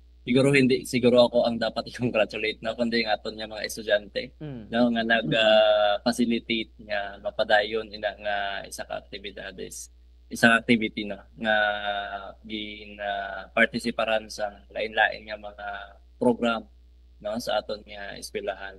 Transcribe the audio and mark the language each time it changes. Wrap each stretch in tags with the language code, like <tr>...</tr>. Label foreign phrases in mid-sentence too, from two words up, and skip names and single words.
<tl>siguro hindi siguro ako ang dapat i-congratulate na kundi ang</tl> <hil>aton nga mga estudyante Mm. no nga nag facilitate nga mapadayon ina nga isa ka aktibidades</hil> <tl>isang activity</tl> <hil>no nga gin partisiparan sa lain-lain nga mga program no sa aton nga eskwelahan.</hil>